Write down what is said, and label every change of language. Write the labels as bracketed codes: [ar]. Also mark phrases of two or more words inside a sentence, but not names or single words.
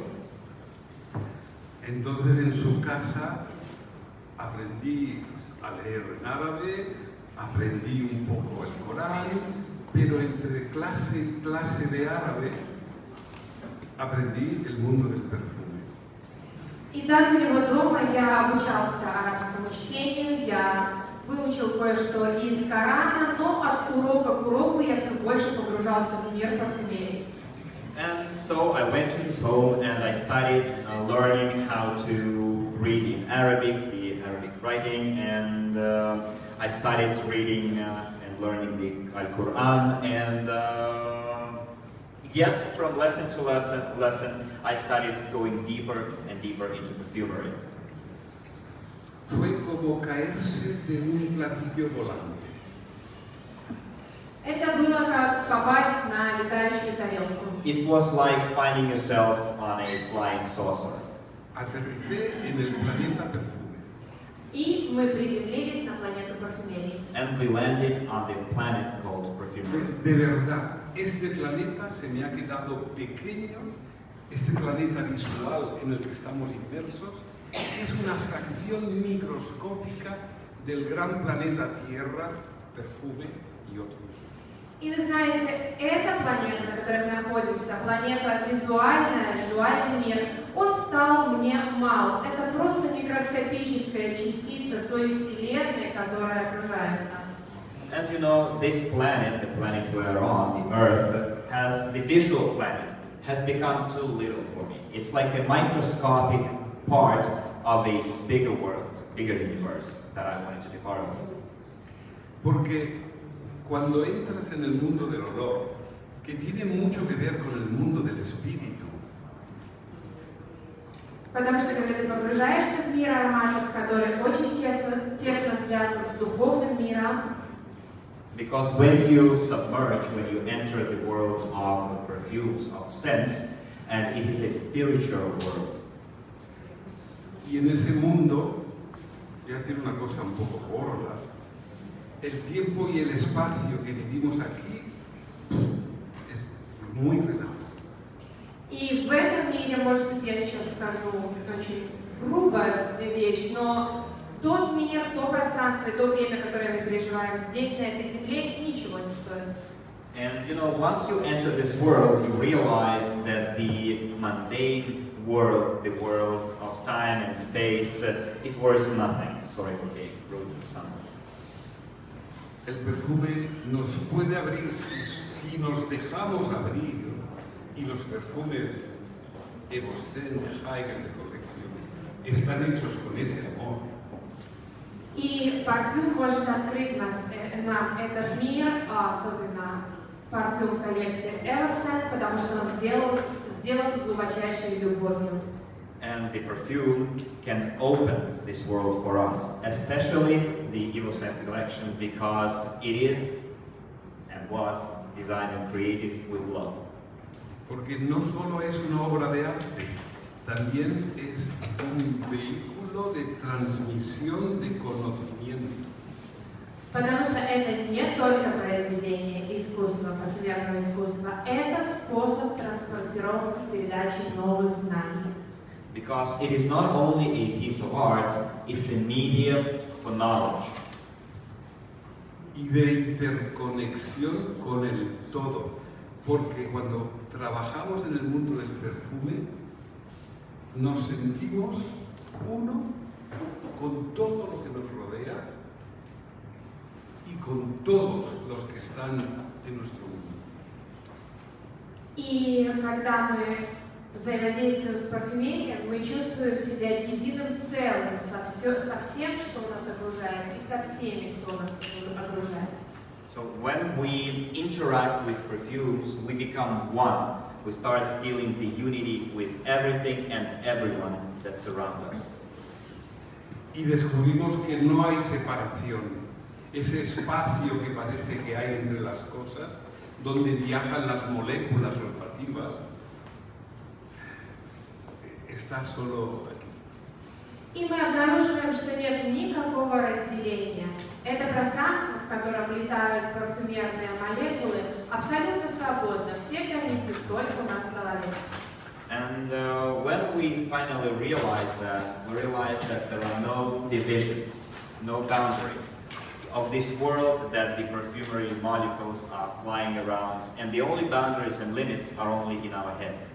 [es] Entonces en su casa aprendí a leer en árabe, aprendí un poco el Corán, pero entre clase y clase de árabe aprendí el mundo del perfume. [ru] И так у него дома я обучался арабскому чтению, я выучил кое-что из Корана, но от урока к уроку я все больше погружался в мир парфюмерии. [en] And so I went to his home and I started learning how to read in Arabic, the Arabic writing, and I started reading and learning the Al-Quran, and yet from lesson to lesson, I started going deeper and deeper into perfumery. [es] Fue como caerse de un platillo volante. [ru] Это было как попасть на летающую тарелку. [en] It was like finding yourself on a flying saucer. [es] Aterricé en el planeta perfume. [ru] И мы приземлились на планету парфюмерии. [en] And we landed on the planet called perfumery. [es] De verdad, este planeta se me ha quedado pequeño, este planeta visual en el que estamos inmersos, es una fracción microscópica del gran planeta Tierra, perfume y otros. [ru] И вы знаете, эта планета, на которой мы находимся, планета визуальная, визуальный мир, он стал мне мал. Это просто микроскопическая частица той вселенной, которая окружает нас. [en] And you know, this planet, the planet we're on, the Earth, has the visual planet, has become too little for me. It's like a microscopic part of a bigger world, bigger universe that I wanted to be part of. [es] Porque cuando entras en el mundo del olor, que tiene mucho que ver con el mundo del espíritu, [ru] Потому что когда ты погружаешься в мир ароматов, который очень тесно связан с духовным миром, [en] Because when you submerge, when you enter the world of perfumes, of scents, and it is a spiritual world. [es] y en ese mundo, voy a decir una cosa un poco gorda, el tiempo y el espacio que vivimos aquí es muy relativo. [ru] и в этом мире, может быть, я сейчас скажу очень грубую вещь, но тот мир, то пространство и то время, которое мы переживаем здесь, на этой земле, ничего не стоит. [en] And you know, once you enter this world, you realize that the mundane world, the world of time and space, is worth nothing. Sorry for being rude to someone. [es] El perfume nos puede abrir si nos dejamos abrir, y los perfumes Evoscent, Heigel's colección están hechos con ese amor. [ru] И парфюм может открыть нам этот мир, особенно парфюм коллекции Evoscent, потому что он сделан с глубочайшей любовью. [en] And the perfume can open this world for us, especially the Evoscent collection, because it is and was designed and created with love. [es] Porque no solo es una obra de arte, también es un vehículo de transmisión de conocimiento. [ru] Потому что это не только произведение искусства, парфюмерного искусства, это способ транспортировки и передачи новых знаний. [en] Because it is not only a piece of art, it's a medium for knowledge. [es] Y de interconexión con el todo. Porque cuando trabajamos en el mundo del perfume, nos sentimos uno con todo lo que nos rodea y con todos los que están en nuestro mundo. [ru] И когда мы взаимодействуем с парфюмерией, мы чувствуем себя единым целым со всем, что нас окружает, и со всеми, кто нас окружает. [en] So when we interact with perfumes, we become one. We start feeling the unity with everything and everyone that surrounds us. [es] Y descubrimos que no hay separación. Ese espacio que parece que hay entre las cosas, donde viajan las moléculas olfativas, está solo aquí. [ru] И мы обнаруживаем, что нет никакого разделения. Это пространство, в котором летают парфюмерные молекулы, абсолютно свободно. Все границы только у нас в голове. [en] And when we finally realize that there are no divisions, no boundaries of this world, that the perfumery molecules are flying around, and the only boundaries and limits are only in our heads.